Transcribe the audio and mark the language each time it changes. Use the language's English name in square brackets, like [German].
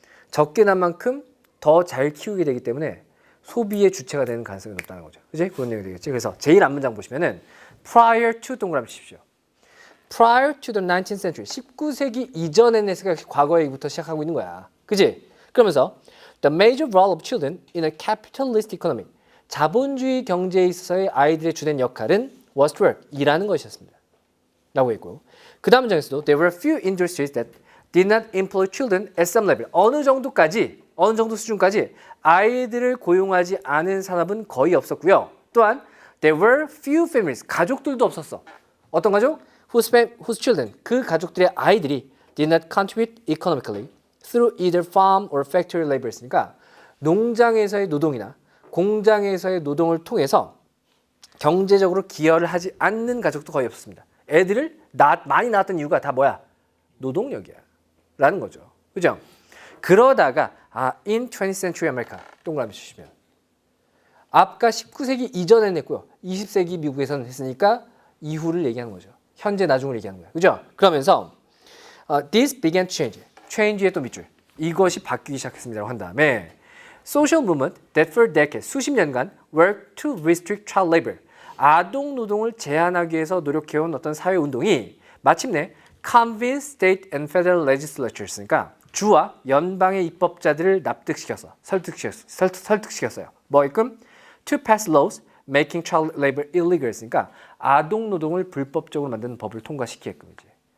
[Korean] 적게 낳은 만큼 더 잘 키우게 되기 때문에 소비의 주체가 되는 가능성이 높다는 거죠. 그지? 그런 얘기 되겠지. 그래서 제일 앞문장 보시면은 [English] prior to [Korean] 동그라미 치십시오. [English] prior to the 19th century. [Korean] 19세기 이전의 과거에부터 시작하고 있는 거야. 그지? [English] 그러면서 the major role of children in a capitalist economy. [Korean] 자본주의 경제에 있어서의 아이들의 주된 역할은 [English] was to work. [Korean] 일하는 것이었습니다. 라고 했고 그 다음 문장에서도 [English] there were few industries that did not employ children at some level. [Korean] 어느 정도 수준까지 아이들을 고용하지 않은 산업은 거의 없었고요. 또한 [English] there were few families. [Korean] 가족들도 없었어. 어떤 가족? [English] whose children. [Korean] 그 가족들의 아이들이 [English] did not contribute economically through either farm or factory labors [Korean] 니까 농장에서의 노동이나 공장에서의 노동을 통해서 경제적으로 기여를 하지 않는 가족도 거의 없었습니다. 애들을 많이 낳았던 이유가 다 뭐야? 노동력이야. 라는 거죠. 그죠? 그러다가 [English] in 20th century America [Korean] 동그라미 주시면 아까 19세기 이전에 냈고요. 20세기 미국에서는 했으니까 이후를 얘기하는 거죠. 현재 나중을 얘기하는 거예요. 그죠? [English] 그러면서 this began to change. [Korean] change의 또 밑줄. 이것이 바뀌기 시작했습니다라고 한 다음에 [English] social movement that for decades [Korean] 수십 년간 [English] worked to restrict child labor. [Korean] 아동 노동을 제한하기 위해서 노력해온 어떤 사회 운동이 마침내 [English] convince state and federal legislatures [Korean] 니까 주와 연방의 입법자들을 납득시켜서 설득시켰어요. 뭐이끔 [English] to pass laws making child labor illegal [Korean] 이니까 아동 노동을 불법적으로 만드는 법을 통과시키게끔 이제.